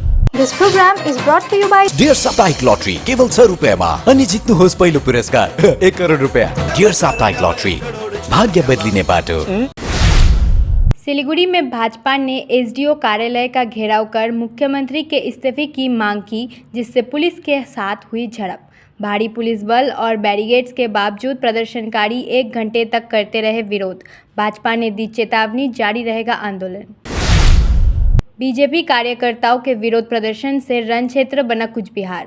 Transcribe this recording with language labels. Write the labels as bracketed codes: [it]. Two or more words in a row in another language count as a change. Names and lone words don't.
[en] This program is brought to you by [ne] डियर साप्ताहिक लॉटरी केवल 100 रुपयामा अनि जित्नुहोस् पहिलो पुरस्कार 1 करोड रुपया। डियर साप्ताहिक लॉटरी, भाग्य बदलिने बाटो। [hi] सिलीगुड़ी में भाजपा ने एसडीओ कार्यालय का घेराव कर मुख्यमंत्री के इस्तीफे की मांग की, जिससे पुलिस के साथ हुई झड़प। भारी पुलिस बल और बैरिकेड्स के बावजूद प्रदर्शनकारी 1 घंटे तक करते रहे विरोध। भाजपा ने दी चेतावनी, जारी रहेगा आंदोलन। बीजेपी कार्यकर्ताओं के विरोध प्रदर्शन से रण क्षेत्र बना कुछ बिहार।